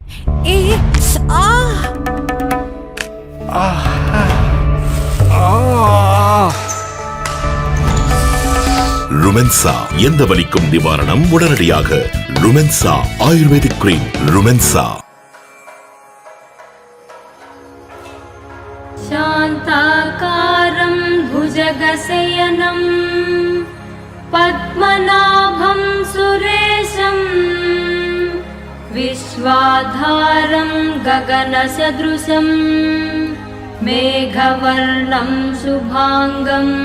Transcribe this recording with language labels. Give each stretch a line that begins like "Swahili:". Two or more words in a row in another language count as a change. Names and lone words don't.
Tamil: ருமென்சா, எந்த வலிக்கும் நிவாரணம் உடனடியாக. ருமென்சா
English: Ayurvedic cream.
Tamil: ருமென்சா.
Sanskrit: शान्ताकारं भुजगशयनं पद्मनाभं सुरेशं विश्वाधारं गगनसदृशं मेघवर्णं शुभांगं